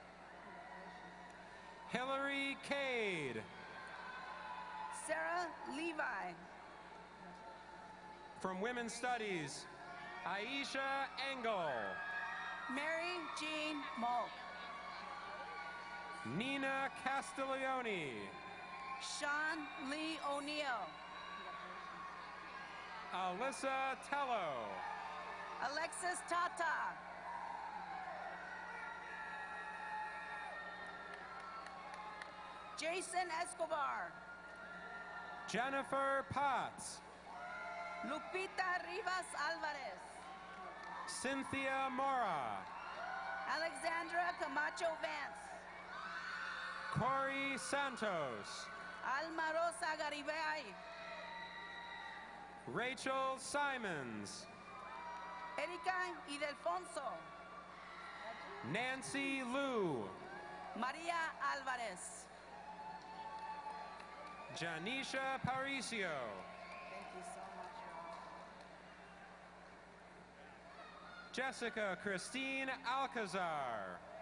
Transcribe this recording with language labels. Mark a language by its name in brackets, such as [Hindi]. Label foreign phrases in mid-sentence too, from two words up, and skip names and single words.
[English] Hillary Cade. Sarah Levi. From Women's Studies, Aisha Engel. Mary Jean Malk. Nina Castiglione. Sean Lee O'Neill. Alyssa Tello. Alexis Tata. Jason Escobar. Jennifer Potts. Lupita Rivas Alvarez. Cynthia Mora. Alexandra Camacho Vance. Corey Santos. Alma Rosa Garibay. Rachel Simons. Erika Idelfonso. Nancy Liu. Maria Alvarez. Janisha Paricio. Thank you so much, Jessica Christine Alcazar.